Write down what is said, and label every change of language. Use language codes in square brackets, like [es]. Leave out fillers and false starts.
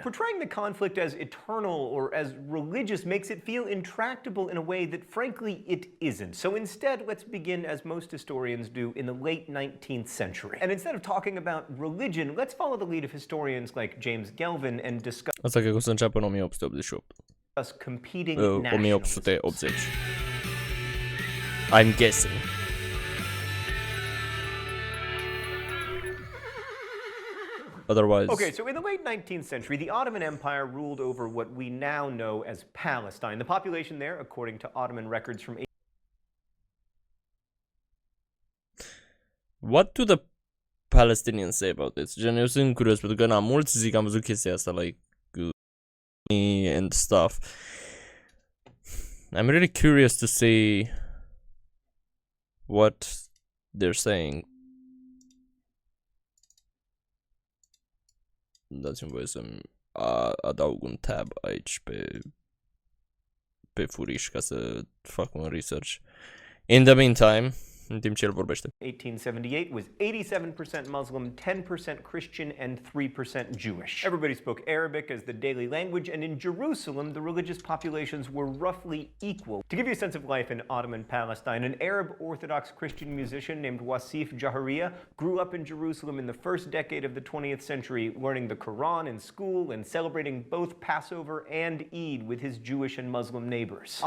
[en] Portraying the conflict as eternal or as religious makes it feel intractable in a way that, frankly, it isn't. So instead, let's begin, as most historians do, in the late 19th century. And instead of talking about religion, let's follow the lead of historians like James Gelvin and discuss [ro] Asta cred că o să înceapă în 1888. [en] competing 1880. I'm guessing. Otherwise... Okay, so in the late 19th century, the Ottoman Empire ruled over what we now know as Palestine. The population there, according to Ottoman records from... What do the Palestinians say about this? [ro] Gen, eu sunt curios, pentru că mulți zic, am văzut chestia asta, [en] like, and stuff. I'm really curious to see what they're saying. [ro] Dați-mi voie să-mi adaug un tab aici pe furiș ca să fac un research. [en] In the meantime, [ro] în timp ce el vorbește. [en] 1878 was 87% Muslim, 10% Christian, and 3% Jewish. Everybody spoke Arabic as the daily language, and in Jerusalem, the religious populations were roughly equal. To give you a sense of life in Ottoman Palestine, an Arab Orthodox Christian musician named Wasif Jaharia grew up in Jerusalem in the first decade of the 20th century, learning the Quran in school and celebrating both Passover and Eid with his Jewish and Muslim neighbors.